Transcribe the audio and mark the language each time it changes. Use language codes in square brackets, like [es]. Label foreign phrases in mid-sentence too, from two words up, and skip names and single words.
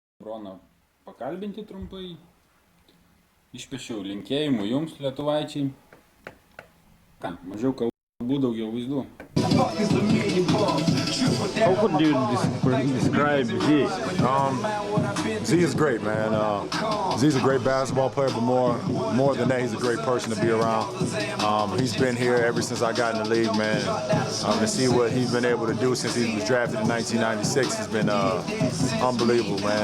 [lt] Lebroną pakalbinti trumpai. Išpešiau linkėjimų jums, lietuvaičiai. Ką, mažiau kalbų, daugiau vaizdų. [en] How could you describe Z? Z is great, man. Z's a great basketball player, but more than that, he's a great person to be around. He's been here ever since I got in the league, man. To see what he's been able to do since he was drafted in 1996 has been unbelievable, man.